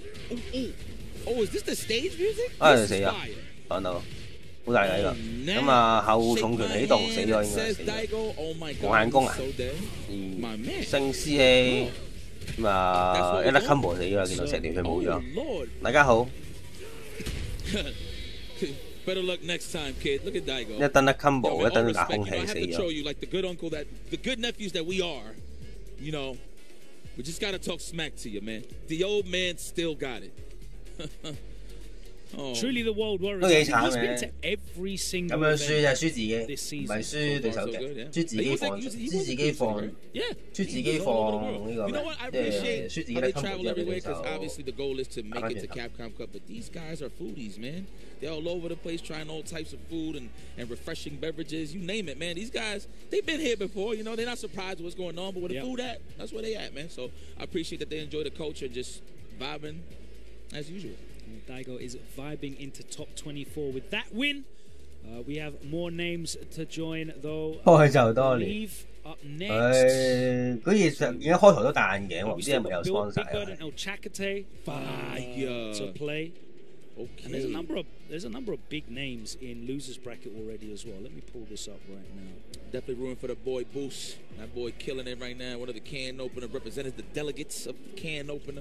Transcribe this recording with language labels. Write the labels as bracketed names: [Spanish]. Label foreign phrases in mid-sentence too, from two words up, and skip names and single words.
[Cantonese] 啊！死啊！講到好大㗎呢個。咁啊後重拳起動死咗應該死咗。無限攻啊！升 CA， 咁啊一粒 combo 死咗啦，見到石條佢冇咗。大家好。 [English] Better luck next time, kid. Look at Daigo. [Cantonese] 一燈一 combo， 一燈打空氣死咗。 [English] Show you like the good uncle that the good nephews that we are. You know, we just gotta talk smack to you, man. The old man still got it. Truly the world warrior. [Cantonese] 都幾慘嘅。咁樣輸就係輸自己，唔係輸對手嘅，輸自己放，輸自己放，輸自己放呢個咩？即係輸自己嘅 combo 之後俾對手。 [English] Obviously, the goal is to make it to Capcom Cup, but these guys are foodies, man. They're all over the place trying all types of food and refreshing beverages. You name it, man. These guys, they've been here before. You know, they're not surprised what's going on, but where the food at, that's where they at, man. So I appreciate that they enjoy the culture, just vibing as usual. Daigo is vibing into top 24 with that win. We have more names to join, though. I believe up next. [Cantonese] 佢其實而家開頭都戴眼鏡喎，唔知係咪有 sponsor [English] to play. Okay. And there's a number of big names in losers bracket already as well. Let me pull this up right now. Definitely rooting for the boy Boost. That boy killing it right now. One of the can opener represented the delegates of the can opener.